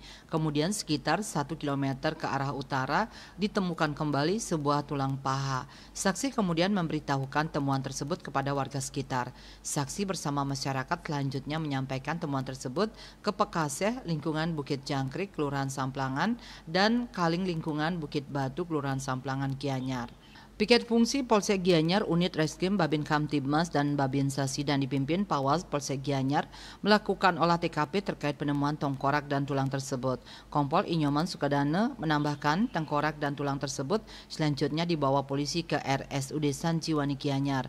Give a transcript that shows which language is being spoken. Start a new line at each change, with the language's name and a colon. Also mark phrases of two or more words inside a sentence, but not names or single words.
Indonesian: Kemudian sekitar 1 km ke arah utara ditemukan kembali sebuah tulang paha. Saksi kemudian memberitahukan temuan tersebut kepada warga sekitar. Saksi bersama masyarakat selanjutnya menyampaikan temuan tersebut ke Pekaseh lingkungan Bukit Jangkrik, Kelurahan Samplangan, dan Kaling lingkungan Bukit Batu, Kelurahan Samplangan Gianyar. Piket fungsi Polsek Gianyar, Unit Reskrim Babin Kamtibmas dan Babinsa Sidan dipimpin Pawas Polsek Gianyar melakukan olah TKP terkait penemuan tengkorak dan tulang tersebut. Kompol Inyoman Sukadana menambahkan tengkorak dan tulang tersebut selanjutnya dibawa polisi ke RSUD Sanjiwani Gianyar.